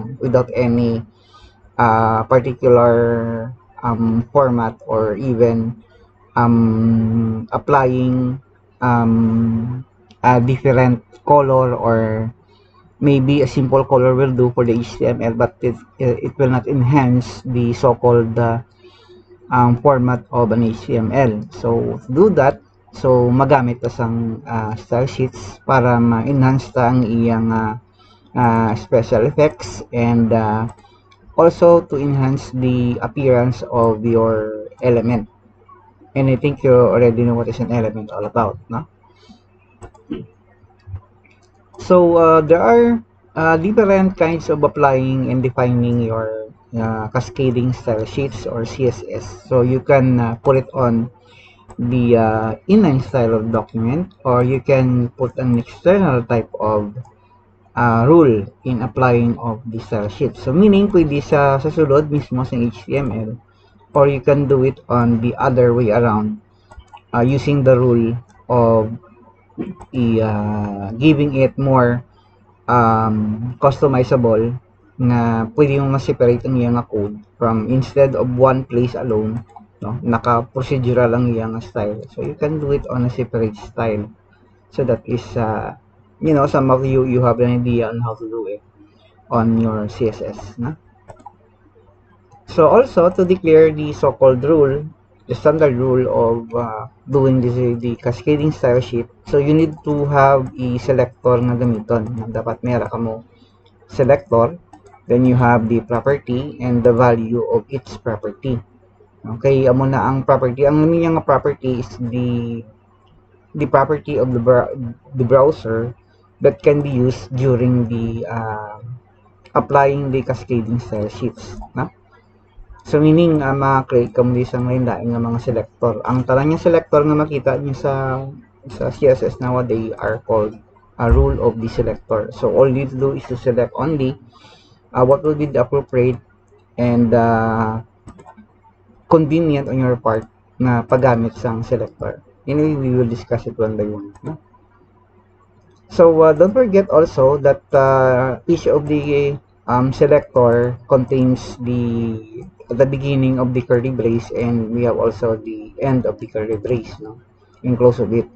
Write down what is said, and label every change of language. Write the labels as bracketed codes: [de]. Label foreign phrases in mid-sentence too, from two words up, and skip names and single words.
[en] Without any particular format or even applying a different color, or maybe a simple color will do for the HTML, but it will not enhance the so-called format of an HTML. So to do that, so [hil] magamit ta sang [en] style sheets [hil] para ma-enhance ta ang iyang [en] special effects and also to enhance the appearance of your element. And I think you already know what is an element all about, no? So there are different kinds of applying and defining your cascading style sheets or CSS. So you can put it on the inline style of document, or you can put an external type of rule in applying of the style sheet. So meaning [hil] pwede sa sulod mismo sa [en] HTML, or you can do it on the other way around using the rule of giving it more customizable [hil] na pwede mo ma-separate ang iyang [en] code from instead of one place alone, [hil] no, naka-procedural ang iyang style. [en] So you can do it on a separate style. So that is some of you have an idea on how to do it on your CSS, no? So also to declare the so-called rule, the standard rule of doing the cascading style sheet, so you need to have a selector [hil] na gamiton. Dapat meron ka mo [en] selector, then you have the property and the value of its property. [hil] Okay, amo na ang property. Ang namin nga [en] property is the property of the browser that can be used during the applying the cascading style sheets, no? [hil] So meaning ma-create ka mo isang lain-lain nga mga selector. Ang tanang yung selector nga makita niyo sa CSS [en] nowadays are called a rule of the selector. So all you need to do is to select only what will be the appropriate and convenient on your part [hil] na paggamit sang [en] selector. Anyway, we will discuss it one by one, no? So don't forget also that each of the selector contains the beginning of the curly brace, and we have also the end of the curly brace, no, enclosed of it.